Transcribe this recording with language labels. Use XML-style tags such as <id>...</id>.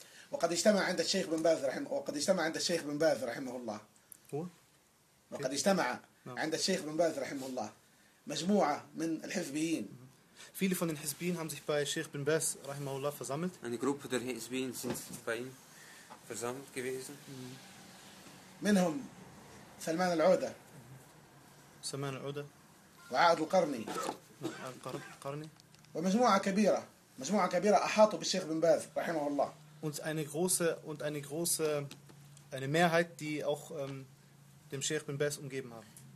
<ar>وقد اجتمع عند الشيخ بن باز رحمه وقد اجتمع عند الشيخ بن باز رحمه الله وقد اجتمع عند الشيخ بن باز رحمه الله مجموعة من الحزبيين.</ar> <de>Viele von den Hizbiyin haben sich bei Sheikh bin Baz</de> <ar>رحمه الله</ar> <de>versammelt. Eine Gruppe der Hizbiyin sind bei ihm versammelt gewesen.</de> <ar>منهم سلمان العودة. سلمان العودة. وعاد القرني. القرني. ومجموعة كبيرة مجموعة كبيرة أحاطوا بالشيخ بن باز رحمه الله.</ar> <de>Und eine große Mehrheit, die auch dem Sheikh bin Baz umgeben haben.</de>